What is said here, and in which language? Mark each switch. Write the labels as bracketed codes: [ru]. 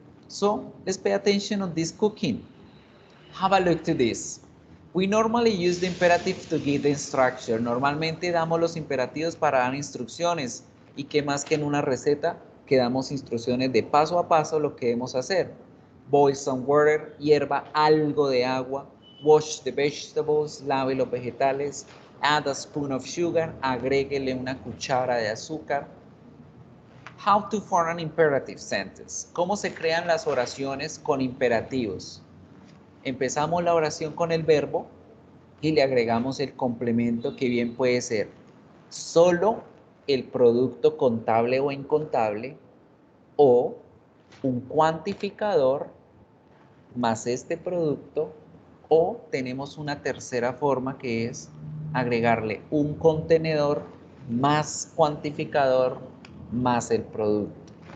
[en] So, let's pay attention on this cooking. Have a look to this. We normally use the imperative to give the instruction. [es] Normalmente damos los imperativos para dar instrucciones. ¿Y qué más que en una receta? Que damos instrucciones de paso a paso lo que debemos hacer. [en] Boil some water, [es] hierva algo de agua. [en] Wash the vegetables, [es] lave los vegetales. [en] Add a spoon of sugar, [es] agréguele una cuchara de azúcar. [en] How to form an imperative sentence. [es] ¿Cómo se crean las oraciones con imperativos? Empezamos la oración con el verbo y le agregamos el complemento que bien puede ser solo el producto contable o incontable o un cuantificador más este producto, o tenemos una tercera forma que es agregarle un contenedor más cuantificador más el producto.